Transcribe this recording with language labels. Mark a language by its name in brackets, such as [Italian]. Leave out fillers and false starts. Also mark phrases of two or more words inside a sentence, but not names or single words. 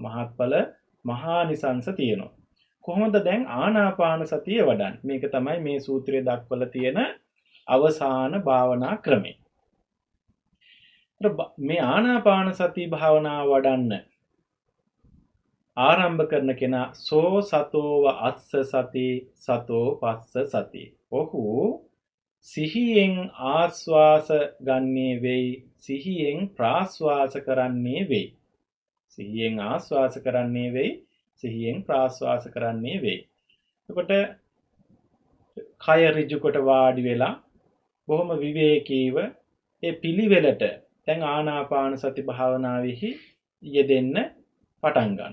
[Sinhala] මහත්ඵල මහානිසංස තියෙනවා. කොහොමද දැන් ආනාපාන සතිය වඩන්නේ? මේක තමයි මේ සූත්‍රයේ දක්වලා තියෙන අවසාන භාවනා ක්‍රමය. මේ ආනාපාන සති භාවනාව වඩන්න ආරම්භ කරන කෙනා [Pali] සෝ සතෝව අස්ස සති සතෝ පස්ස සති. [Sinhala] ඔහු සිහියෙන් ආස්වාස ගන්නේ වෙයි, සිහියෙන් ප්‍රාස්වාස කරන්නේ වෙයි. සිහියෙන් ආස්වාස කරන්නේ වෙයි, සිහියෙන් ප්‍රාස්වාස කරන්නේ වෙයි. එතකොට කය ඍජු කොට වාඩි වෙලා බොහොම විවේකීව ඒ පිළිවෙලට දැන් ආනාපාන සති භාවනාවෙහි යෙදෙන්න පටන් ගන්න.